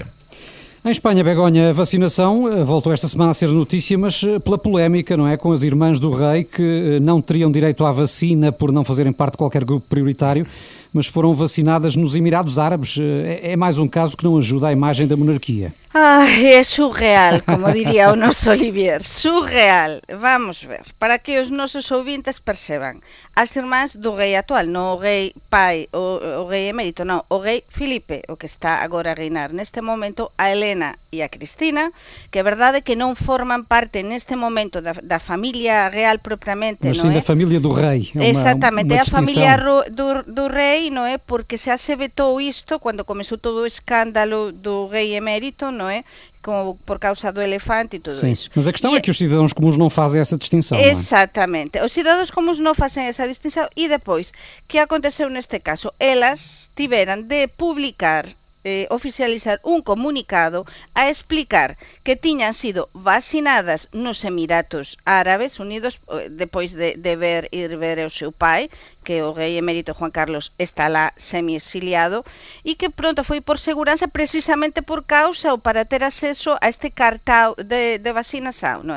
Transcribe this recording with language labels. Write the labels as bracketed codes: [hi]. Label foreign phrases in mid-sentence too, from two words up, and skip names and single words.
[pt] Em Espanha, Begonha, a vacinação voltou esta semana a ser notícia, mas pela polémica, não é? Com as irmãs do rei que não teriam direito à vacina por não fazerem parte de qualquer grupo prioritário, mas foram vacinadas nos Emirados Árabes. É mais um caso que não ajuda a imagem da monarquia. [gl] É surreal, como diría o noso Olivier, surreal. Vamos ver, para que os nosos ouvintes perceban. As irmás do rei actual, non o rei pai, o rei emérito, non, o rei Filipe, o que está agora a reinar neste momento, a Helena e a Cristina, que é verdade que non forman parte neste momento da familia real propriamente, mas non [pt] sim é? da família do rei. [gl] Exactamente, é a familia do rei, non é? Porque xa se vetou isto cando comezou todo o escándalo do rei emérito, non é? [pt] Por causa do elefante e tudo isso. Mas a questão é que os cidadãos comuns não fazem essa distinção. [gl] Exatamente. Os cidadãos comuns non facen esa distinção e depois, que aconteceu neste caso? Elas tiveran de publicar oficializar un comunicado a explicar que tiñan sido vacinadas nos Emiratos Árabes Unidos depois de ir ver o seu pai, que o rei emérito Juan Carlos está lá semi-exiliado, e que pronto foi por seguranza precisamente por causa ou para ter acceso a este cartão de vacinação, non é?